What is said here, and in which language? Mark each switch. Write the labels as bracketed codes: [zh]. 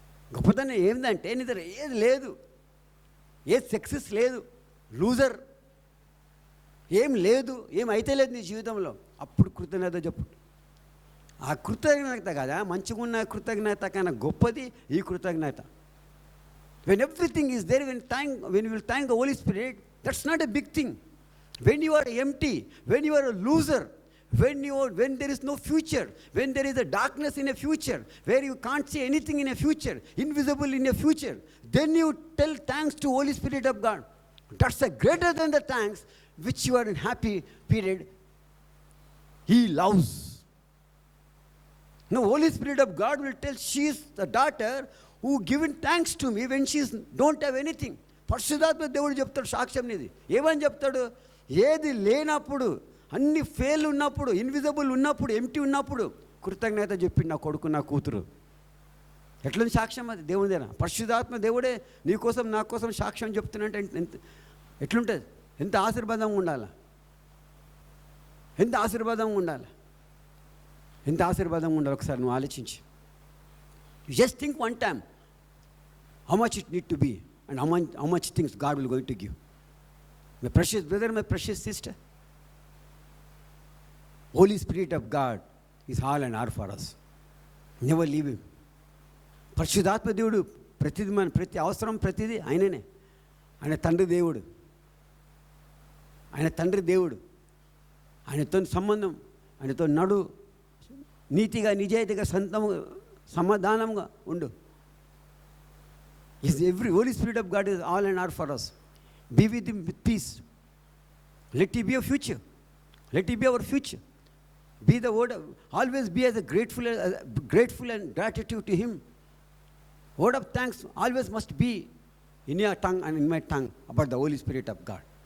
[te] గొప్పతనం ఏంటంటే నీ దగ్గర ఏది లేదు, ఏ సక్సెస్ లేదు, లూజర్, ఏం లేదు, ఏమైతే లేదు నీ జీవితంలో, అప్పుడు కృతజ్ఞత చెప్పు. ఆ కృతజ్ఞత కదా, మంచిగా ఉన్న కృతజ్ఞత కన్నా గొప్పది ఈ కృతజ్ఞత. [en] When everything is there, when you will thank the Holy Spirit, that's not a big thing. When you are empty, when you are a loser, when there is no future, when there is a darkness in a future, where you can't see anything in a future, invisible in a future, then you tell thanks to Holy Spirit of God. That's a greater than the thanks which you are in happy period. He loves. Now Holy Spirit of God will tell, she is the daughter who given thanks to me when she don't have anything. [te] పరిశుద్ధాత్మ దేవుడు చెప్తాడు సాక్ష్యం నీది. ఏమని చెప్తాడు? ఏది లేనప్పుడు, అన్ని ఫెయిల్ ఉన్నప్పుడు, ఇన్విజిబుల్ ఉన్నప్పుడు, ఎంటీ ఉన్నప్పుడు కృతజ్ఞత చెప్పింది నా కొడుకు నా కూతురు. ఎట్లుంది సాక్ష్యం? అది దేవుడిదేనా? పరిశుద్ధాత్మ దేవుడే నీకోసం నా కోసం సాక్ష్యం చెప్తున్నట్టే ఎట్లుంటుంది? ఎంత ఆశీర్వాదంగా ఉండాలి, ఎంత ఆశీర్వాదంగా ఉండాలి, ఎంత ఆశీర్వాదంగా ఉండాలి. ఒకసారి నువ్వు ఆలోచించి, [en] You just think one time how much it need to be and how much things God will going to give. My precious brother, my precious sister, Holy Spirit of God is all and all for us. Never leave him. [te] పరిశుద్ధాత్మ దేవుడు ప్రతిది, మన ప్రతి అవసరం ప్రతిదీ ఆయననే. ఆయన తండ్రి దేవుడు, ఆయన తండ్రి దేవుడు. ఆయనతో సంబంధం, ఆయనతో నడు, నీతిగా నిజాయితీగా సమాధానంగా ఉండు. [en] Holy Spirit of God is all and all for us. Be with him with peace. Let it be your future. Let it be our future. Be the word of, always be as a grateful and gratitude to him. Word of thanks always must be in your tongue and in my tongue about the Holy Spirit of God.